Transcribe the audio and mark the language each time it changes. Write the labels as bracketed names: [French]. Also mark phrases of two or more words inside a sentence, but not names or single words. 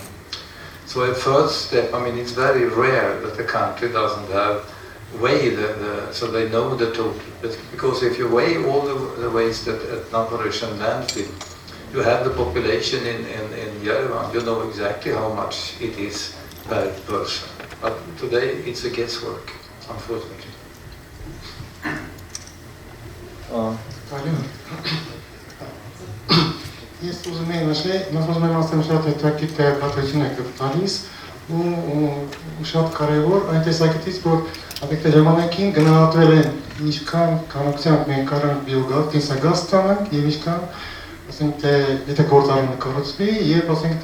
[English] So a first step, I mean, it's very rare that the country doesn't have weighed so they know the total. But because if you weigh all the waste at Naporishan landfill, you have the population in Yerevan, you know exactly how much it is per person. But today it's a guesswork. [Armenian] Ես ուզում եմ նշել, նախ ուզում եմ ասեմ շատ հետաքրքիր տեղեկատվություն եք տալիս ու շատ կարևոր այն տեսակետից, որ ապեքտե ժամանակին գնահատվել են ինչքան քանակությամբ մենք կարող բիոգազ, կենսագազ ստանանք եւ ինչքան ասենք թե եթե գործարանը կառուցվի եւ ասենք